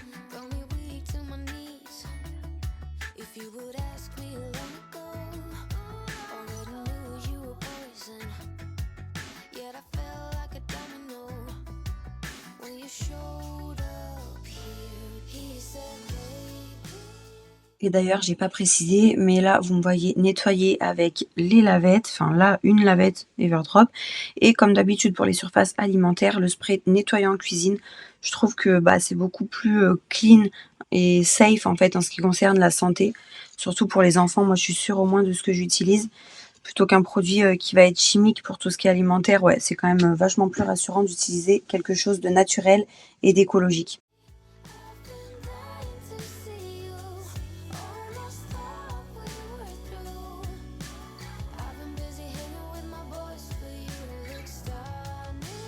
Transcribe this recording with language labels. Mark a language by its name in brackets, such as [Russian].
[English] Brought me weak to my knees. If you would ask me long ago, already knew you were poison. Yet I felt like a domino when you showed up here. He said, baby. [French] Et d'ailleurs, j'ai pas précisé, mais là, vous me voyez nettoyer avec les lavettes. Enfin, là, une lavette Everdrop. Et comme d'habitude pour les surfaces alimentaires, le spray nettoyant en cuisine. Je trouve que c'est beaucoup plus clean et safe en fait en ce qui concerne la santé. Surtout pour les enfants, moi je suis sûre au moins de ce que j'utilise. Plutôt qu'un produit qui va être chimique pour tout ce qui est alimentaire, ouais, c'est quand même vachement plus rassurant d'utiliser quelque chose de naturel et d'écologique. [English] I've been dying to see you. Almost thought we were through. I've been busy hanging with my boys, but you look stunning.